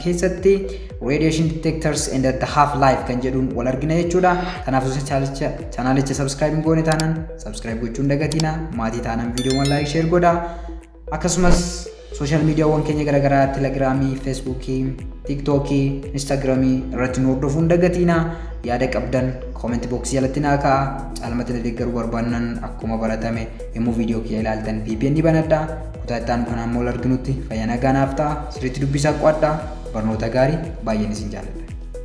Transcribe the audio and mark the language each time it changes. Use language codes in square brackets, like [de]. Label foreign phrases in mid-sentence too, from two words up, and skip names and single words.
[om] keessatti [en] radiation detectors and the half life [om] kan jedhuun wal argina jechuudha kanaafuu chaanaalicha subscribe hin goone taanaan subscribe gochuun dagatina maatii taanaan viidiyoowwan like share godha akkasumas social mediaawwan keenya garagaraa telegiraamii feesbuukii tiiktookii instaagiraamii irratti nu hordofuun dagatina yaada qabdan [en] comment box [om] jalatti naa ka'a caalmatti deeggaruu barbaannan akkuma baratame yemmuu viidiyoo kiyya ilaaltan VPN ni banadha kutaa itti aanu kanaan wal arginutti fayyaa nagaa naaf ta'a sirriitti dubbisaa qo'adhaa barnoota gaarii baay'een isin jaalladha